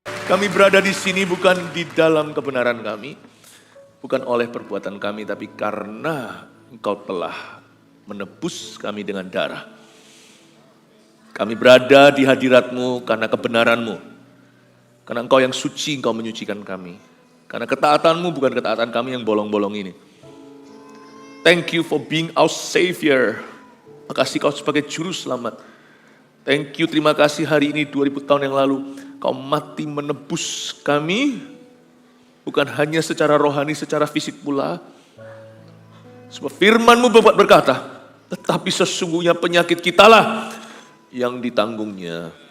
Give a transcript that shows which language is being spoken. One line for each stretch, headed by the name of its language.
Indonesian: Kami berada di sini bukan di dalam kebenaran kami, bukan oleh perbuatan kami, tapi karena Engkau telah menebus kami dengan darah. Kami berada di hadirat-Mu karena kebenaran-Mu. Karena Engkau yang suci, Engkau menyucikan kami. Karena ketaatan-Mu bukan ketaatan kami yang bolong-bolong ini.
English: Thank you for being our Savior.
Indonesian: Makasih Kau sebagai Juru Selamat.
English: Thank you,
Indonesian: terima kasih hari ini 2000 tahun yang lalu. Kau mati menebus kami, bukan hanya secara rohani, secara fisik pula. Sebab firman-Mu berkata, tetapi sesungguhnya penyakit kitalah yang ditanggungnya.